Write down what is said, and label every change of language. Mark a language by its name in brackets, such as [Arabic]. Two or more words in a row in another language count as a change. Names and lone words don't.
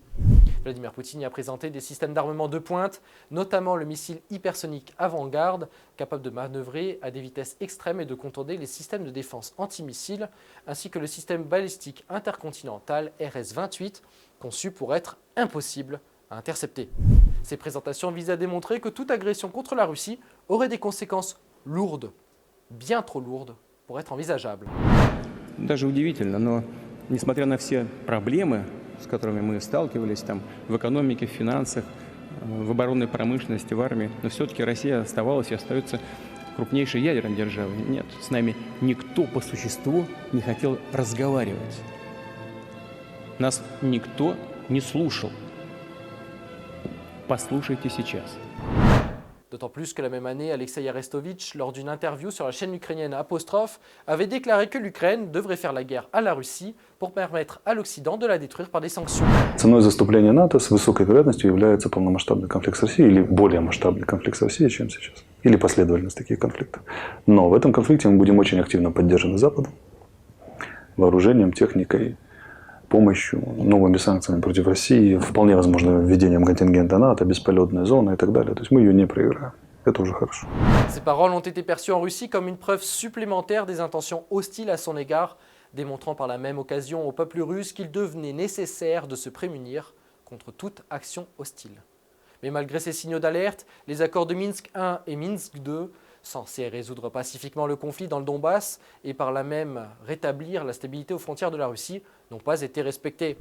[French] Vladimir Poutine y a présenté des systèmes d'armement de pointe, notamment le missile hypersonique Avant-Garde, capable de manœuvrer à des vitesses extrêmes et de contourner les systèmes de défense antimissiles, ainsi que le système balistique intercontinental RS-28, conçu pour être impossible à intercepter. Ces présentations visent à démontrer que toute agression contre la Russie aurait des conséquences lourdes, bien trop lourdes, pour être envisageable. [Russian] Даже удивительно, но несмотря на все проблемы, с которыми мы сталкивались там в экономике, в финансах, в оборонной промышленности, в армии, но все-таки Россия оставалась и остается крупнейшей ядерной державой. Нет, с нами никто по существу не хотел разговаривать. Нас никто не слушал. Послушайте сейчас. [French] D'autant plus que la même année, Alexei Arestovitch, lors d'une interview sur la chaîne ukrainienne Apostrophe, avait déclaré que l'Ukraine devrait faire la guerre à la Russie pour permettre à l'Occident de la détruire par des sanctions. [Russian] Ценой заступления НАТО с высокой вероятностью является полномасштабный конфликт с Россией или более масштабный конфликт с Россией, чем сейчас. Или последовательность таких конфликтов. Но в этом конфликте мы будем очень активно поддержаны Западом, вооружением, техникой, помощью, новыми санкциями против России, вполне возможно введением контингента НАТО, бесполетная зона и так далее. То есть мы ее не проиграем. Это уже хорошо. [French] Ces paroles ont été perçues en Russie comme une preuve supplémentaire des intentions hostiles à son égard, démontrant par la même occasion au peuple russe qu'il devenait nécessaire de se prémunir contre toute action hostile. Mais malgré ces signaux d'alerte, les accords de Minsk I et Minsk II, censés résoudre pacifiquement le conflit dans le Donbass et par là même rétablir la stabilité aux frontières de la Russie, n'ont pas été respectés.